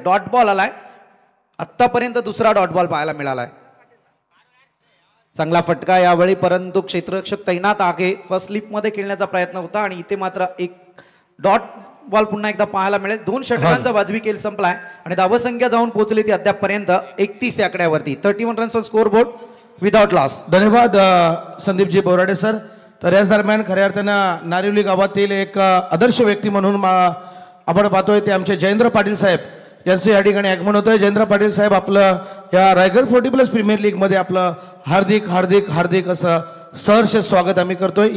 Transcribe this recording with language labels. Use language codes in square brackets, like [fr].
[mr] Dot ball आलाय आतापर्यंत दुसरा डॉट बॉल पाहायला मिळालाय. चांगला फटका यावेळी परंतु क्षेत्ररक्षक तैनात आहे. फर्स्ट स्लिप मध्ये खेळण्याचा प्रयत्न होता आणि इथे मात्र एक डॉट बॉल पुन्हा एकदा पाहायला मिळेल. 2 षटकांचा वाजवी खेळ संपलाय आणि धावसंख्या जाऊन पोहोचली ती अद्यापपर्यंत 31 या आकड्यावरती. [en] 31 runs on scoreboard without loss. [mr] धन्यवाद संदीपजी बोराडे सर. तर याच दरम्यान खऱ्या अर्थानं नारिवली गावातील एक आदर्श व्यक्ती म्हणून आपण पाहतोय ते आमचे जयेंद्र पाटील साहेब यांचं या ठिकाणी आगमन होतंय. जयेंद्र पाटील साहेब आपलं या रायगड 40+ प्रीमियर लीग मध्ये आपलं हार्दिक हार्दिक हार्दिक असं सहर्ष स्वागत आम्ही करतोय.